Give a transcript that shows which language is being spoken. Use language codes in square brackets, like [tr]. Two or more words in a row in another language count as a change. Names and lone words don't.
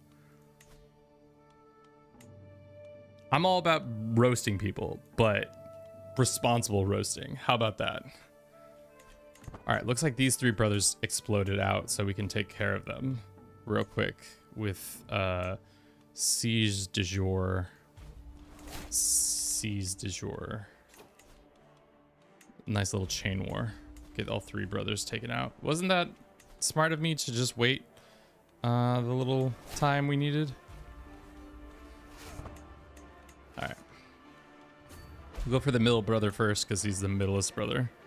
[en] I'm all about roasting people, but responsible roasting. How about that? All right, looks like these 3 brothers exploded out, so we can take care of them real quick with siege de jour. Siege de jour. Nice little chain war. Get all 3 brothers taken out. Wasn't that smart of me to just wait the little time we needed? All right. We'll go for the middle brother first because he's the middlest brother.